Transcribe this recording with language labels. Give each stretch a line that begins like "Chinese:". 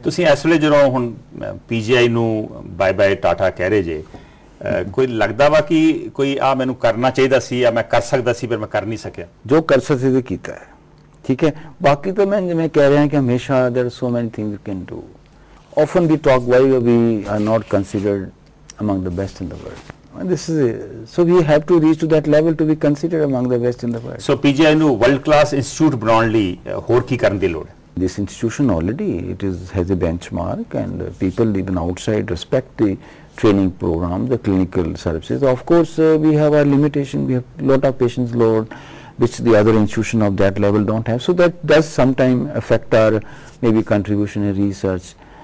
Punjabi: ਤੁਸੀਂ ਇਸ ਵੇਲੇ ਜਦੋਂ ਹੁਣ PGI ਨੂੰ ਬਾਏ ਬਾਏ ਟਾਟਾ ਕਹਿ ਰਹੇ ਜੇ, ਕੋਈ ਲੱਗਦਾ ਵਾ ਕਿ ਕੋਈ ਆ ਮੈਨੂੰ ਕਰਨਾ ਚਾਹੀਦਾ ਸੀ ਜਾਂ ਮੈਂ ਕਰ ਸਕਦਾ ਸੀ ਪਰ ਮੈਂ ਕਰ ਨਹੀਂ ਸਕਿਆ? ਜੋ ਕਰ ਸਕਦੇ ਸੀ ਕੀਤਾ ਹੈ,
Hindi: ठीक है. बाकी तो मैं कह रहा हूँ कि हमेशा
English: there are so many things you can do. Often we talk why we are not considered among the best in the world. And this is so we have to reach to that level to be considered among the best in the world.
Punjabi: So PGI ਨੂੰ world class institute ਬਣਾਉਣ ਲਈ ਹੋਰ ਕੀ ਕਰਨ ਦੀ ਲੋੜ ਹੈ?
English: This institution already has a benchmark, and people even outside respect the training program, the clinical services. Of course, we have our limitation. We have lot of patients load, which the other institution of that level don't have. So that does sometimes affect our maybe contribution in research.